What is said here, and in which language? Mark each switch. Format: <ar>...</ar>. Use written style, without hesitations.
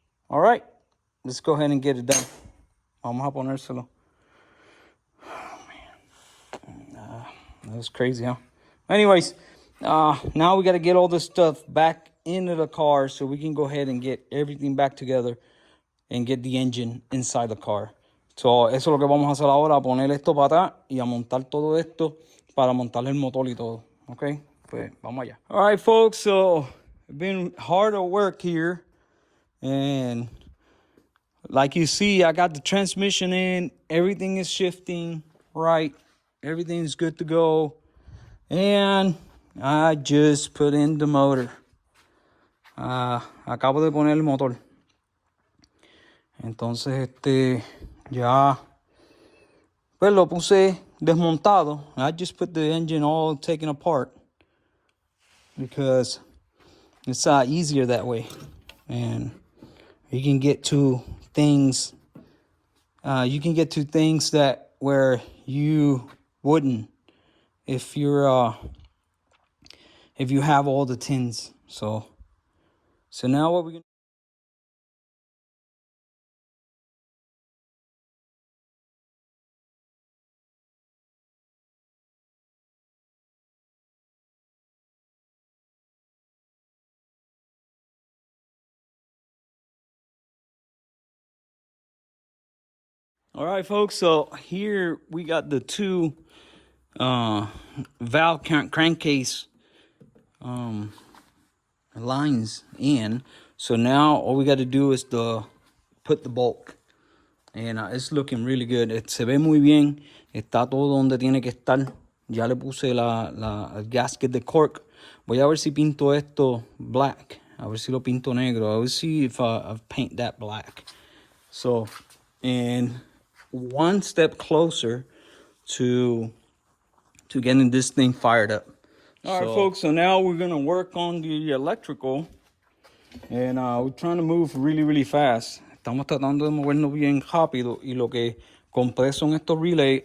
<en>All right, let's go ahead and get it done.</en> <es>Vamos a ponérselo.</es> <en>Oh, man. That was crazy, huh? Anyways, now we got to get all this stuff back into the car so we can go ahead and get everything back together and get the engine inside the car.</en> <es>So, eso es lo que vamos a hacer ahora, a poner esto para atrás y a montar todo esto para montar el motor y todo. Okay? Pues vamos allá.</es> <en>All right, folks, so it's been hard at work here. And like you see, I got the transmission in. Everything is shifting right. Everything's good to go. And I just put in the motor.</en> <es>Acabo de poner el motor. Entonces, ya, pues lo puse desmontado.</es> <en>I just put the engine all taken apart because it's easier that way. And you can get to things, that where you wouldn't if you're, if you have all the tins. So now what we're gonna. All right, folks, so here we got the two valve crankcase lines in. So now all we got to do is put the bulk. And it's looking really good.</en> <es>Se ve muy bien. Está todo donde tiene que estar. Ya le puse el gasket de cork. Voy a ver si pinto esto black. A ver si lo pinto negro.</es> <en>I will see if I paint that black. So, and one step closer to getting this thing fired up. All right, folks, so now we're going to work on the electrical. And we're trying to move really, really fast.</en> <es>Estamos tratando de movernos bien rápido. Y lo que compré son estos relays.</es>